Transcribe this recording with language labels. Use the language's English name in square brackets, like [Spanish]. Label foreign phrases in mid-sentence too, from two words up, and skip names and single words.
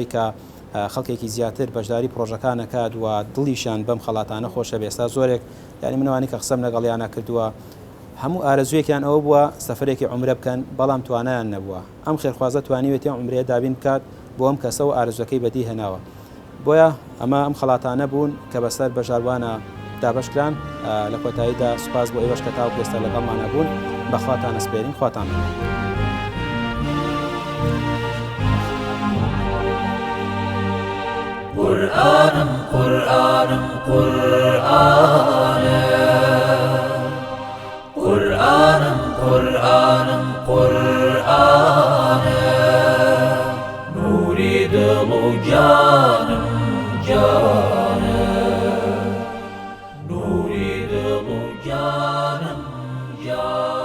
[Central Kurdish] کە خەڵکێکی زیاتر بەشداری پرۆژەکانەکات و دڵیشان بەم خەڵاتانە خۆشە بێستا زۆرێک یعنی منوانی کە قسەم لەگەڵیانە کردووە هەموو ئارەزوویەکیان ئەوە بووە سەفرێکی عومرە بکەن بەڵام توانایان نەبووە ئەم خێرخوازە توانیوێتی عومرەیە دابین بکات بۆ ئەم کەسە و ئارەزوەکەی بەدی هێناوە بۆیە ئەمە ئەم خەڵاتانە بوون کە بەسەر بەژاروانە دابشکران لە کۆتاییدا سوپاس بۆ ئێوەش کە تاو پێستا لەگەڵمانە بوون بەخواتان ئەسپێرین خواتان [Persian] قرآنم قرآنم قرآنم قرآنم قرآنم قرآنم نوری دل و جانم جانم نوری دل و جانم جانم